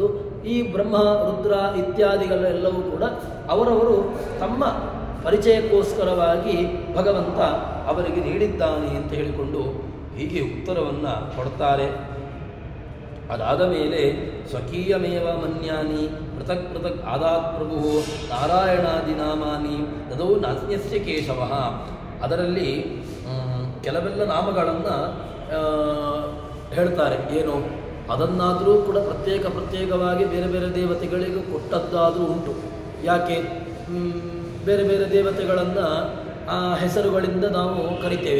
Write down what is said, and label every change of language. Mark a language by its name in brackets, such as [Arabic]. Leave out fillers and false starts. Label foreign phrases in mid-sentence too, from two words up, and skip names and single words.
[Kannada] ಈ ಬ್ರಹ್ಮ, ರುದ್ರ ಇತ್ಯಾದಿಗಳೆಲ್ಲವೂ ಕೂಡ ಅವರವರು ತಮ್ಮ ಪರಿಚಯಕ್ಕೋಸ್ಕರವಾಗಿ ಭಗವಂತ ಅವರಿಗೆ ನೀಡಿದ್ದಾನೆ ಅಂತ ಹೇಳಿಕೊಂಡು ಹೀಗೆ ಉತ್ತರವನ್ನು ಕೊಡ್ತಾರೆ. ಅದಾದ ಮೇಲೆ [Sanskrit] ಸ್ವಕೀಯಮೇವ ಮನ್ಯಾನಿ ಪೃಥಕ್ ಪೃಥಕ್ ಆದಾತ್ ಪ್ರಭು ನಾರಾಯಣಾದಿ ನಾಮಾನಿ ತದೌ ನಾಸ್ಯಸ್ಯ ಕೇಶವ. [Kannada] ಅದರಲ್ಲಿ ಕೆಲವೆಲ್ಲ ನಾಮಗಳನ್ನು ಹೇಳ್ತಾರೆ. ಏನು ಅದನ್ನಾದರೂ ಕೂಡ ಪ್ರತ್ಯೇಕವಾಗಿ ಬೇರೆ ಬೇರೆ ದೇವತೆಗಳಿಗೂ ಕೊಟ್ಟದ್ದಾದರೂ ಉಂಟು. ಯಾಕೆ ಬೇರೆ ಬೇರೆ ದೇವತೆಗಳನ್ನು ಆ ಹೆಸರುಗಳಿಂದ ನಾವು ಕರಿತೇವೆ.